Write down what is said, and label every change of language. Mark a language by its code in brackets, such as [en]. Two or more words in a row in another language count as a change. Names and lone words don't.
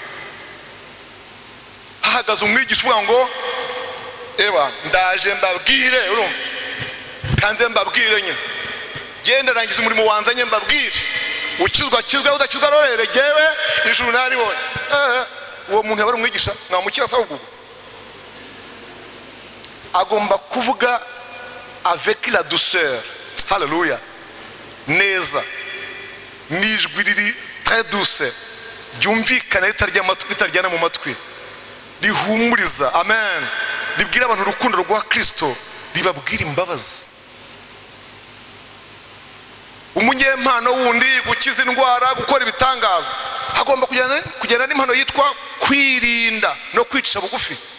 [rn] Hahagaze umwigisha uvuga ngo eba ndaje mbabwire, urumva, kanze mbabwire nyine, genda rangiza umurimo wanzanye mbabwire, ukizwa kizwa udakizwa rorere jewe ijuru naribonye. Uwo muntu yabari umwigisha mwamukira sawa gugu. Agomba kuvuga [fr] avec la douceur, [rn] haleluya, neza, nijwi riri [fr] très douce, [rn] ryumvikana ritaryana mu matwi, rihumuriza, amen, ribwira abantu urukundo rwa Kristo, ribabwira imbabazi. Umunyempano wundi gukiza indwara, gukora ibitangaza, hagomba kujyana n'impano yitwa kwirinda no kwicisha bugufi.